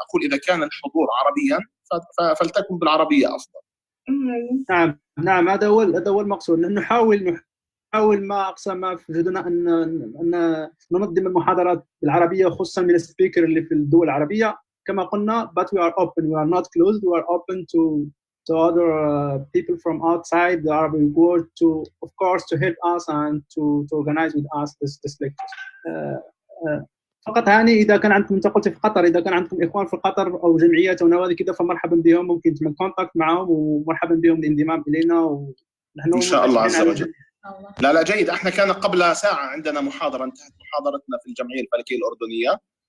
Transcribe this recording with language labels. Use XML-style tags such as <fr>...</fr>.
<ar>أقول إذا كان الحضور عربيا فلتكن بالعربية أفضل. نعم هذا هو المقصود. نحاول ما أقصى ما في جهدنا أن ننظم المحاضرات بالعربية، خصوصا من السبيكر اللي في الدول العربية كما قلنا.</ar> <en>But we are open, we are not closed, we are open to other people from outside the Arabic world to, of course, to help us and to organize with us this lecture.</en> <ar>فقط هاني إذا كان عندكم، أنت قلت في قطر، إذا كان عندكم إخوان في قطر أو جمعيات أو نوادي كذا فمرحبا بهم، ممكن تعمل كونتاكت معهم ومرحبا بهم الانضمام إلينا، ونحن إن شاء الله عز وجل. لا جيد. احنا كان قبل ساعة عندنا محاضرة، انتهت محاضرتنا في الجمعية الفلكية الأردنية،</ar>